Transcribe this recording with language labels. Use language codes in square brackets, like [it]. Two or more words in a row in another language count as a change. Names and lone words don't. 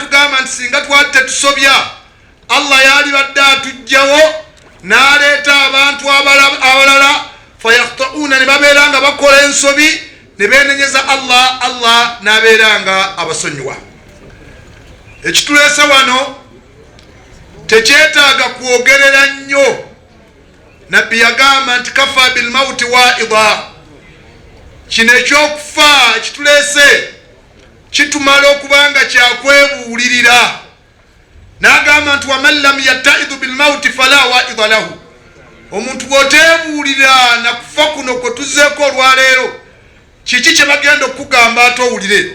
[lg] Tugamba nti singa twali tetusobya Allah yaali badde atugjawo n'aleeta abantu abalala fayakhtauna ne babeera nga bakola ensobi ne beenenyeza Allah n'abeera nga abasonyiwa. Ekituleesa wano tekyetaaga kwogerera nnyo. Nabbi yagamba nti [ar] كفى بالموت واعظا. [lg] Kino ekyokufa ekituleese kitumala okubanga kyakwebuulirira. nti [ar] ومن لم يتعظ بالموت فلا واعظ له, [lg] omuntu bw'oteebuulira na kufa kuno kwe tuzzeeko olwaleero kiki kye bagenda okugamba ate owulire.